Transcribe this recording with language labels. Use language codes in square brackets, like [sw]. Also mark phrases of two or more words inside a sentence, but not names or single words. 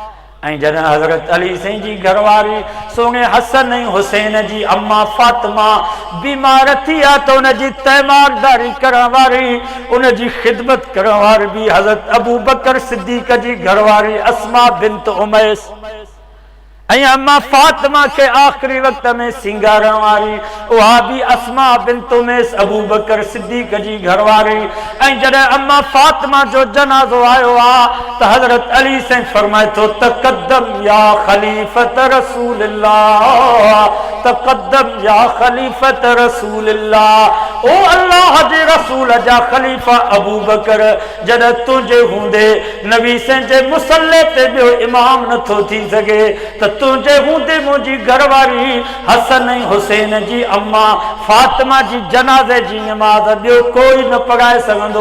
[sd] ऐं जॾहिं हज़रत अली साईं जी घरवारी सोने हसन ऐं हुसैन जी अम्मा फातिमा बीमार थी आहे त उन जी तैमारदारी करण वारी, उन जी ख़िदमत करण वारी बि हज़रत अबू बकर सिद्दीक़ जी घरवारी अस्मा बिन्त उमैस ऐं अम्मा फातिमा खे आख़िरी वक़्त में सिंगारण वारी उहा बि अस्मा बिन्त उमैस अबू बकर सिद्दीक़ जी घरवारी। ऐं जॾहिं अम्मा फातिमा जो जनाज़ो आयो आहे त हज़रत अली साईं फरमाए थो [ar] تقدم يا خليفة رسول الله, تقدم يا خليفة رسول الله. [sd] ओ अल्लाह जे रसूल जा ख़लीफ़ा अबू बकर, जॾहिं तुंहिंजे हूंदे नबी साईं जे मुसल्ले ते ॿियो इमाम नथो थी सघे त तुंहिंजे हूंदे मुंहिंजी घरवारी हसन ऐं हुसैन जी अम्मा फातिमा जी जनाज़े जी नमाज़ ॿियो कोई न पढ़ाए सघंदो।